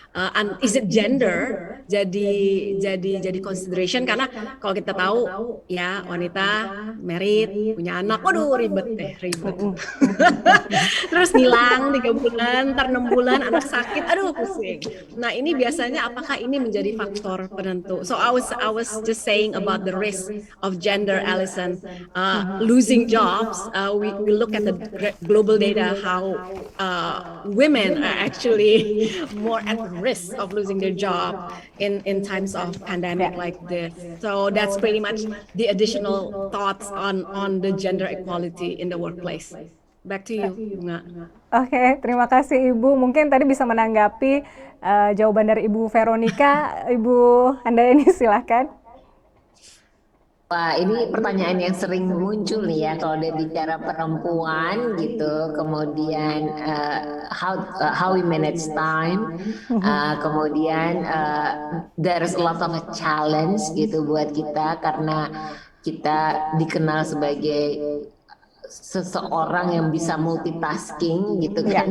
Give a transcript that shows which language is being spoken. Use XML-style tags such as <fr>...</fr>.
<en>And is it gender?</en> <id>Jadi consideration, karena kalau kita tahu ya wanita married, punya anak, waduh ribet. Terus hilang 3 bulan, ntar 6 bulan anak sakit, aduh pusing. Nah ini biasanya apakah ini menjadi faktor penentu?</id> <en>So I was just saying about the risk of gender, Allison, losing jobs. We look at the global data how women are actually more at risk of losing their job in times of pandemic like this. So that's pretty much the additional thoughts on the gender equality in the workplace. Back to you, Bunga.</en> <id>Oke, terima kasih Ibu. Mungkin tadi bisa menanggapi jawaban dari Ibu Veronica. Ibu Handayani silahkan. Wah, ini pertanyaan yang sering muncul nih ya kalau dia bicara perempuan gitu. Kemudian</id> <en>how we manage time.</en> <id>Kemudian</id> <en>there's a lot of a challenge</en> <id>gitu buat kita, karena kita dikenal sebagai seseorang yang bisa multitasking gitu kan.</id>